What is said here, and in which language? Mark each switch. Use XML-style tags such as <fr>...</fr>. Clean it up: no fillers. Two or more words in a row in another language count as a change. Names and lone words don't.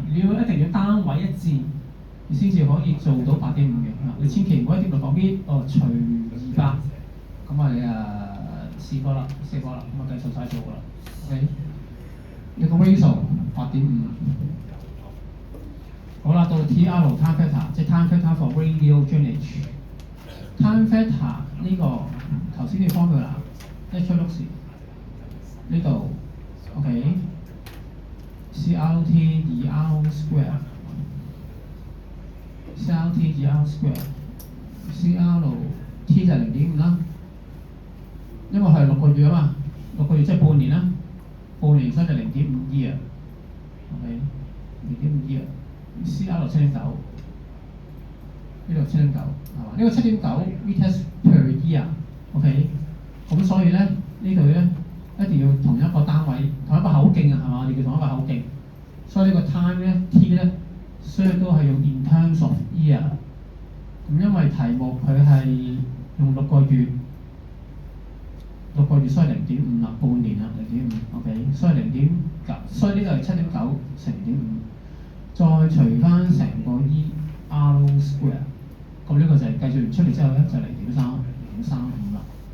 <yue>你要一定要單位一致，你先至可以做到8.5嘅。你千祈唔好1.69 米除200，咁啊你4個啦，咁啊計數晒數㗎啦。OK。一個 ratio 8.5，好啦，到 TR</yue> <en>time factor，</en> <yue>即係</yue> <en>time factor for radial drainage。 time factor</en> <yue>呢個頭先啲 formula 一出碌時呢度 OK，</yue> <en>CRT 2R square， CRT 2R square，</en> <yue>CRT 就係0.5啦，因為係6個月啊嘛，6個月即係半年啦。半年所以就0.5 year，OK， 0.5 year，CR 7.9，呢度7.9係嘛？呢個7.9</yue> <en>meters per year，</en> <yue>OK， 咁所以咧呢度咧一定要同一個單位，同一個口徑啊，係嘛？我哋叫同一個口徑，所以呢個 time 咧 T 咧，所以都係用</yue> <en>in terms of year。</en> <yue>咁因為題目佢係用6個月。6個月所以0.5啦，半年啦0.5，OK， 所以0.9，所以呢個係7.9乘0.5，再除翻成個</yue> <en>ER square，</en> <yue>咁呢個就係計算完出嚟之後咧就0.35啦。</yue>